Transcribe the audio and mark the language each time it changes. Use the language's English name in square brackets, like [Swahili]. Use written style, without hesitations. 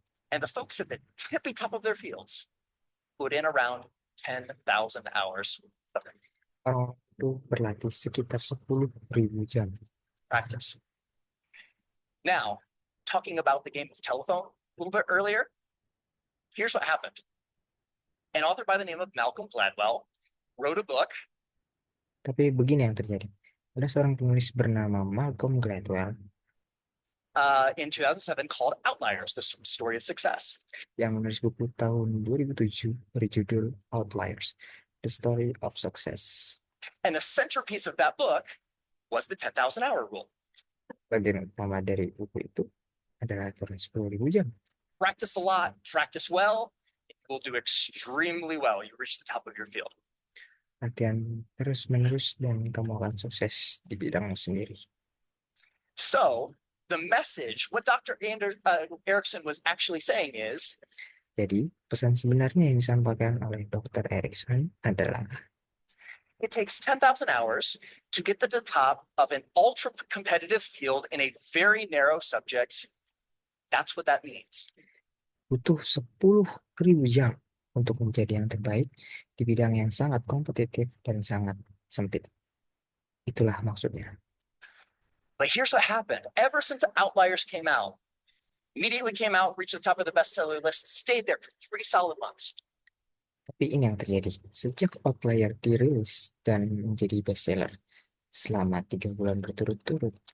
[English] And the folks at the tippy top of their fields put in around 10,000 hours of [Indonesian] Orang itu berlatih sekitar 10.000 jam. [English] practice. Now, talking about the game of telephone a little bit earlier, here's what happened. An author by the name of Malcolm Gladwell wrote a book. [Indonesian] Tapi begini yang terjadi. Ada seorang penulis bernama Malcolm Gladwell [English] In 2007 called Outliers, the Story of Success. [Indonesian] yang menulis buku tahun 2007 berjudul Outliers, The Story of Success. [English] And the centerpiece of that book was the 10,000 hour rule. [Indonesian] Bagian utama dari buku itu adalah aturan 10.000 jam. [English] Practice a lot, practice well, you will do extremely well. You reach the top of your field. [Indonesian] Latihan terus-menerus dan kamu akan sukses di bidangmu sendiri. [English] So the message, what Dr. Erickson was actually saying is, [Indonesian] Jadi, pesan sebenarnya yang disampaikan oleh Dr. Erickson adalah [English] it takes 10,000 hours to get to the top of an ultra competitive field in a very narrow subject. That's what that means. [Indonesian] butuh 10.000 jam untuk menjadi yang terbaik di bidang yang sangat kompetitif dan sangat sempit. Itulah maksudnya. [English] But here's what happened. Ever since Outliers came out, immediately came out, reached the top of the bestseller list, stayed there for 3 solid months. [Indonesian] Tapi ini yang terjadi. Sejak Outlier dirilis dan menjadi bestseller selama 3 bulan berturut-turut,